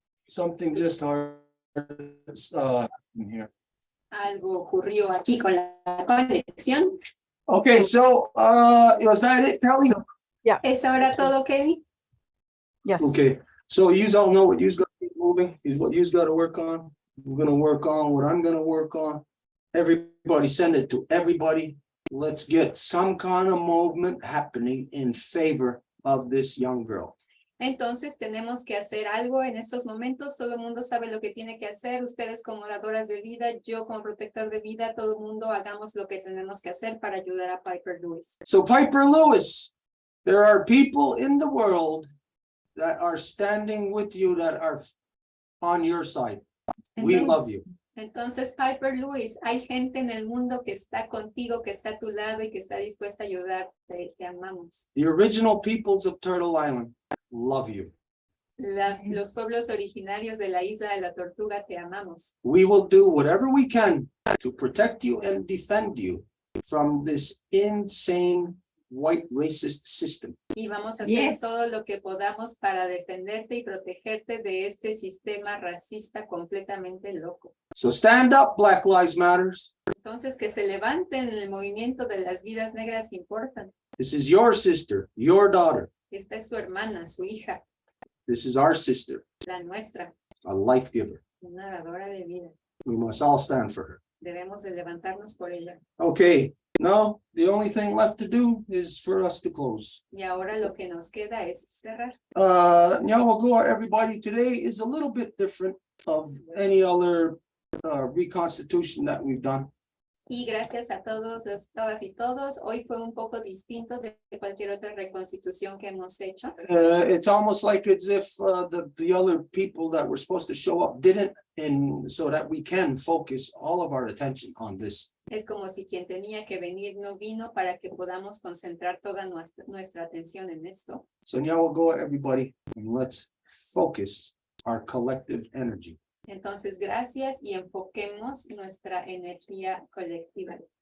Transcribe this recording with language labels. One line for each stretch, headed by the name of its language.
English: Something just hard in here.
Spanish: Algo ocurrió aquí con la conexión.
English: Okay, so was that it, Kelly?
Spanish: ¿Es ahora todo, Kelly?
English: Yes. Okay, so you all know what you's got to keep moving, is what you's got to work on. We're gonna work on what I'm gonna work on. Everybody send it to everybody. Let's get some kind of movement happening in favor of this young girl.
Spanish: Entonces tenemos que hacer algo en estos momentos. Todo el mundo sabe lo que tiene que hacer. Ustedes como dadoras de vida, yo como protector de vida, todo el mundo hagamos lo que tenemos que hacer para ayudar a Piper Lewis.
English: So Piper Lewis, There are people in the world that are standing with you, that are on your side. We love you.
Spanish: Entonces, Piper Lewis, hay gente en el mundo que está contigo, que está a tu lado y que está dispuesta a ayudarte. Te amamos.
English: The original peoples of Turtle Island love you.
Spanish: Los pueblos originarios de la isla de la Tortuga, te amamos.
English: We will do whatever we can to protect you and defend you from this insane white racist system.
Spanish: Y vamos a hacer todo lo que podamos para defenderte y protegerte de este sistema racista completamente loco.
English: So stand up, Black Lives Matters.
Spanish: Entonces, que se levanten, el movimiento de las vidas negras importan.
English: This is your sister, your daughter.
Spanish: Esta es su hermana, su hija,
English: This is our sister,
Spanish: la nuestra,
English: a life giver.
Spanish: una dadora de vida.
English: We must all stand for her.
Spanish: Debemos de levantarnos por ella.
English: Okay, now the only thing left to do is for us to close.
Spanish: Y ahora lo que nos queda es cerrar.
English: Nyawagoa, everybody, today is a little bit different of any other reconstitution that we've done.
Spanish: Y gracias a todos, todas y todos, hoy fue un poco distinto de cualquier otra reconstitución que hemos hecho.
English: It's almost like as if the other people that were supposed to show up didn't, and so that we can focus all of our attention on this.
Spanish: Es como si quien tenía que venir no vino para que podamos concentrar toda nuestra atención en esto.
English: So Nyawagoa, everybody, and let's focus our collective energy.
Spanish: Entonces, gracias y enfoquemos nuestra energía colectiva.